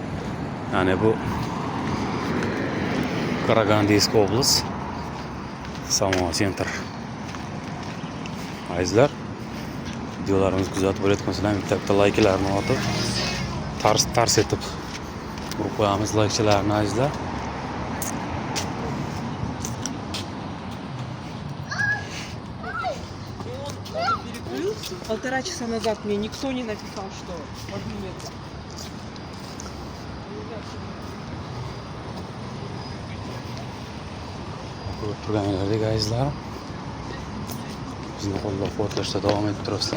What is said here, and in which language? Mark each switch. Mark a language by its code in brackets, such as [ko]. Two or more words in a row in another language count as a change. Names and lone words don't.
[uz] Ya'ni bu Qaragandiyskiy oblast Samo Center. Azizlar, videolarimizni kuzatib borayotgansizlar, bitta layklarni otib, tars etib urib qo'yamiz laykchilarni azizlar. [ru] Полтора часа назад мне никто не написал, что поднимется. [uz] Ko'rib turganlaringdek azizlar, bizni qo'llab quvvatlashda davom etib turasizlar.